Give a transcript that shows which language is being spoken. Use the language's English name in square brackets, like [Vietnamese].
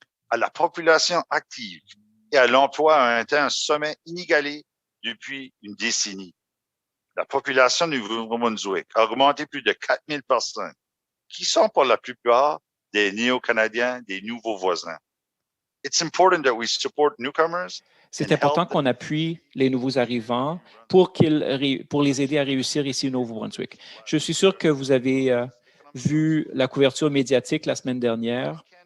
[French] À la population active et à l'emploi a atteint un sommet inégalé depuis une décennie. La population du Nouveau-Brunswick a augmenté plus de 4000 personnes, qui sont pour la plupart des néo-Canadiens, des nouveaux voisins. [English] It's important that we support newcomers. [French] C'est important qu'on appuie les nouveaux arrivants pour les aider à réussir ici au Nouveau-Brunswick. Je suis sûr que vous avez vu la couverture médiatique la semaine dernière.